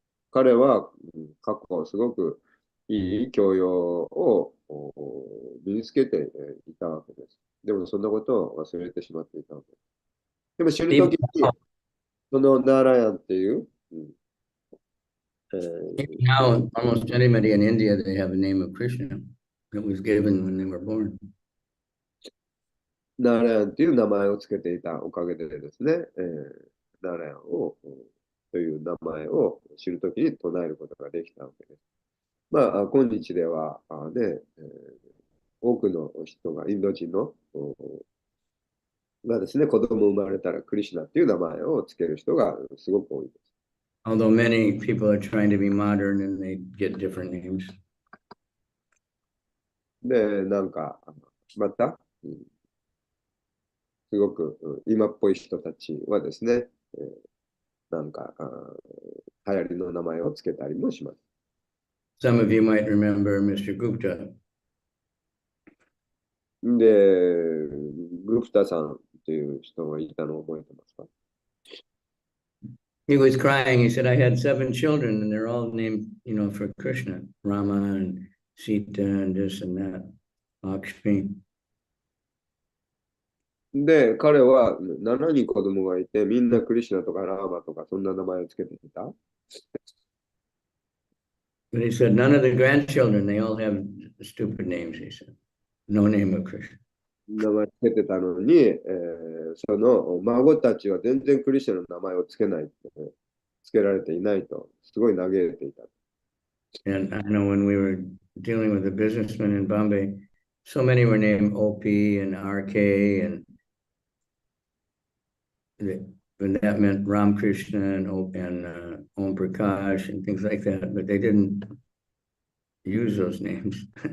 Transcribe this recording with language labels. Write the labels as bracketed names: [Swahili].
[Japanese] 彼は過去すごくいい教養を身につけていたわけです。でもそんなことを忘れてしまっていたわけです。でも死ぬときに、そのナーラヤンっていう、 [English] Now, almost anybody in India, they have a name of Krishna that was given when they were born. [Japanese] ナーラヤンっていう名前をつけていたおかげでですね、ナーラヤンという名前を知るときに唱えることができたわけです。まあ、今日では、多くの人が、インド人のがですね、子供生まれたらクリシュナっていう名前をつける人がすごく多いです。 [English] Although many people are trying to be modern and they get different names. [Japanese] で、なんか、また、すごく今っぽい人たちはですね、なんか、流行りの名前をつけたりもします。 [English] Some of you might remember Mr. Gupta. [Japanese] で、グプタさんっていう人がいたのを覚えてますか？ [English] He was crying. He said, I had 7 children and they're all named, you know, for Krishna, Rama and Sita and this and that, Lakshmi. [Japanese] で、彼は7人子供がいて、みんなクリシュナとかラーマとかそんな名前をつけていた。 [English] But he said, none of the grandchildren, they all have stupid names, he said. No name of Krishna. [Japanese] 名前つけてたのに、その孫たちは全然クリシュナの名前をつけない、つけられていないと、すごい嘆いていた。 [English] And I know when we were dealing with a businessman in Bombay, so many were named OP and RK and that meant Ram Krishna and Om Prakash and things like that, but they didn't use those names.